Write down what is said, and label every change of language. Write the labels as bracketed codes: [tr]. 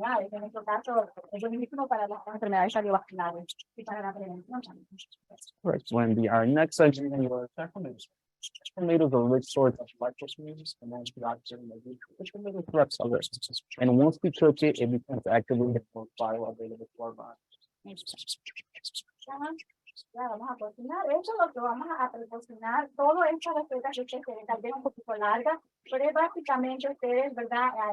[es] En nuestro caso, es buenísimo para las enfermedades cardiovasculares y para la prevención también. [en] Right, Wendy, our next ingredient was tomatoes. Tomatoes are a rich source of lycopene and antioxidant, which can make it threats others. And once we cook it, it becomes activated for bioavailable to our body. [es] Ya vamos a cocinar. Eso es lo que vamos a cocinar. Todo esta receta que ustedes ven, tal vez un poquito larga, pero es básicamente ustedes, ¿verdad?